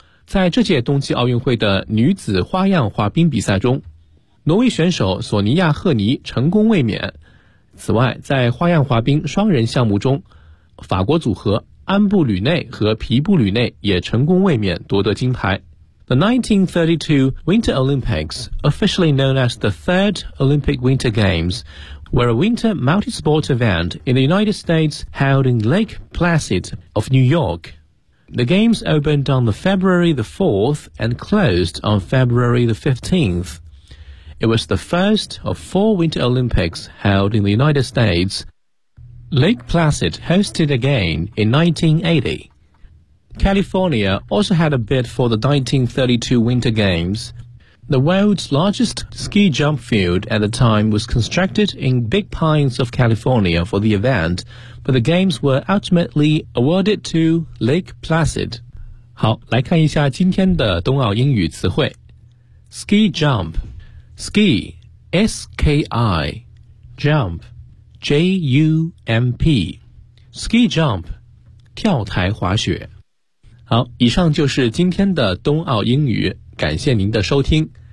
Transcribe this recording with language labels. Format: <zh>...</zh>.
<zh>在这届冬季奥运会的女子花样滑冰比赛中，挪威选手索尼亚·赫尼成功卫冕。此外，在花样滑冰双人项目中，法国组合安布吕内和皮布吕内也成功卫冕，夺得金牌。</zh> <en>The 1932 Winter Olympics, officially known as the Third Olympic Winter Games, were a winter multi-sport event in the United States held in Lake Placid of New York. The games opened on February the 4th and closed on February the 15th. It was the first of four Winter Olympics held in the United States. Lake Placid hosted again in 1980. California also had a bid for the 1932 Winter Games. The world's largest ski jump field at the time was constructed in Big Pines of California for the event, but the games were ultimately awarded to Lake Placid.</en> <zh>好，来看一下今天的冬奥英语词汇。</zh> <en>Ski jump. Ski, S-K-I, jump, J-U-M-P, ski jump, 跳台滑雪。</en> <zh>好，以上就是今天的冬奥英语，感谢您的收听。</zh>